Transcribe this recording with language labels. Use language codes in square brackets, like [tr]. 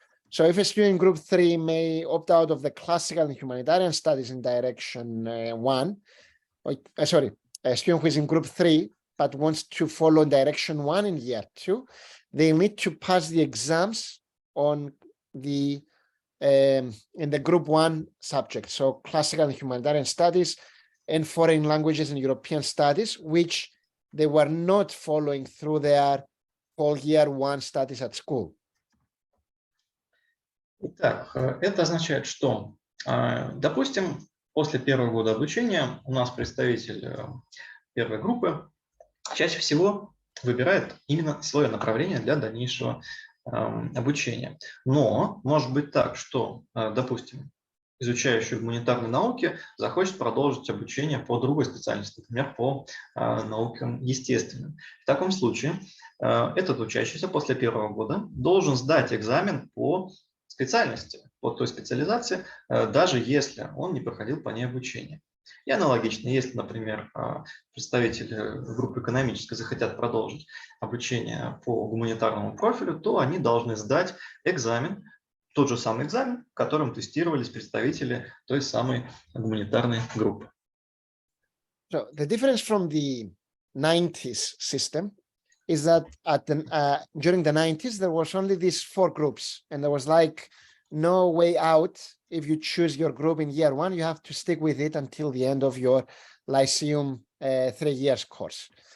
[en] So if a student in group 3 may opt out of the classical and humanitarian studies in direction 1, a student who is in group 3 but wants to follow direction 1 in year 2, they need to pass the exams on the in the group 1 subject, so classical and humanitarian studies and foreign languages and European studies, which they were not following through their whole year 1 studies at school. [ru] Итак, это означает, что, допустим, после первого года обучения у нас представитель первой группы чаще всего выбирает именно свое направление для дальнейшего обучения. Но может быть так, что, допустим, изучающий гуманитарные науки захочет продолжить обучение по другой специальности, например, по наукам естественным. В таком случае этот учащийся после первого года должен сдать экзамен по специальности, по той специализации, даже если он не проходил по ней обучение. И аналогично, если, например, представители группы экономической захотят продолжить обучение по гуманитарному профилю, то они должны сдать экзамен, тот же самый экзамен, которым тестировались представители той самой гуманитарной группы. [en] So the difference from the 90s system is that during the 90s, there was only these 4 groups, and there was like no way out. If you choose your group in year 1, you have to stick with it until the end of your Lyceum 3 years course.